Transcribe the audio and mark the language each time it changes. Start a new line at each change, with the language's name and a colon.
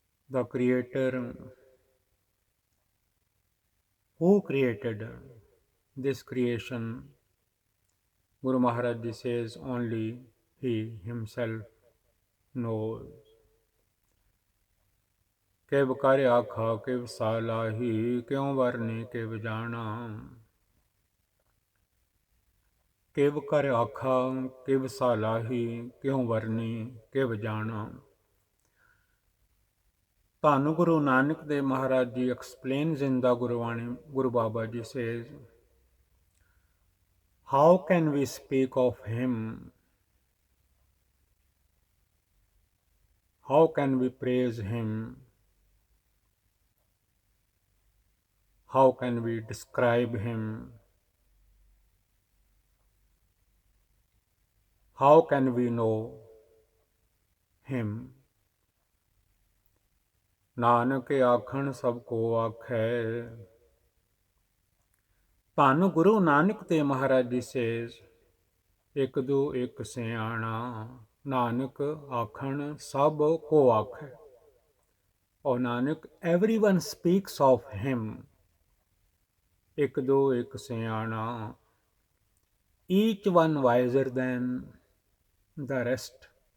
English: The Creator who created this creation, Guru Maharaj Ji says only He Himself knows.
Punjabi: ਕਿਵ ਕਰ ਆਖਾ ਕਿਵ ਸਾਲਾਹੀ ਕਿਉ ਵਰਨੇ ਕਿਵ ਜਾਣਾ। ਕਿਵ ਕਰ ਆਖਾ ਕਿਵ ਸਾਲਾਹੀ ਕਿਉ ਵਰਨੇ ਕਿਵ ਜਾਣਾ। ਧੰਨ Guru Nanak Dev Maharaj ji
English: explains in the Gurvani, Guru Baba Ji says, how can we speak of Him? How can we praise Him? How can we describe Him? How can we know Him?
Punjabi: Nanak ਆਖਣ ਸਭ ਕੋ ਆਖੈ। ਧੰਨ ਗੁਰੂ ਨਾਨਕ ਤੇ ਮਹਾਰਾਜ ਜੀ
English: says
Punjabi: ਇੱਕ ਦੋ ਇੱਕ ਸਿਆਣਾ। ਨਾਨਕ ਆਖਣ ਸਭ ਕੋ ਆਖੈ। ਔਰ Nanak
English: everyone speaks of him।
Punjabi: ਇੱਕ ਦੋ ਇੱਕ ਸਿਆਣਾ।
English: each one wiser than the rest।